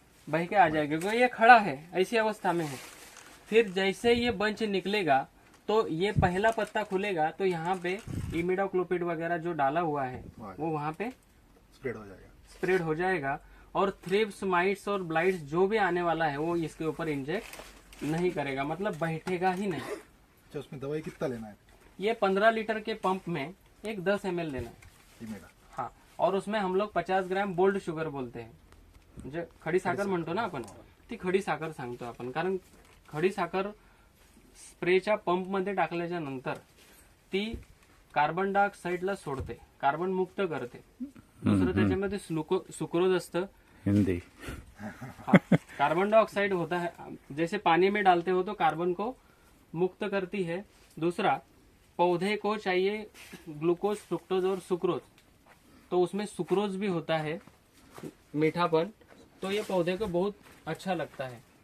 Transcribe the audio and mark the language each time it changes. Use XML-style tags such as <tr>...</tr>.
<hi>बह के आ जाएगा, क्योंकि ये खड़ा है ऐसी अवस्था में है। फिर जैसे ये बंच निकलेगा तो ये पहला पत्ता खुलेगा तो यहाँ पे इमिडाक्लोपिड वगैरह जो डाला हुआ है वो वहाँ पे स्प्रेड हो जाएगा। स्प्रेड हो जाएगा और थ्रिप्स, माइट्स और ब्लाइट्स जो भी आने वाला है वो इसके ऊपर इंजेक्ट नहीं करेगा, मतलब बैठेगा ही नहीं। अच्छा, उसमें दवाई कितना लेना है? ये 15 लीटर के पंप में एक 10 ml लेना है। इमेडा। हाँ, और उसमें हम लोग 50 ग्रॅम बोल्ड शुगर बोलते हैं,</hi> <mr>जे खडी साखर म्हणतो ना आपण, ती खडी साखर सांगतो आपण, कारण खडी साखर स्प्रेच्या पंप मध्ये टाकल्याच्या नंतर ती कार्बन डायऑक्साईडला सोडते, कार्बन मुक्त करते। दुसरं त्याच्यामध्ये सुक्रोज असतं,</mr> <hi>हिंदी। हाँ, कार्बन डाइऑक्साइड होता है, जैसे पानी में डालते हो तो कार्बन को मुक्त करती है। दूसरा, पौधे को चाहिए ग्लूकोज, फ्रुक्टोज और सुक्रोज, तो उसमें सुक्रोज भी होता है, मीठापन, तो ये पौधे को बहुत अच्छा लगता है।</hi>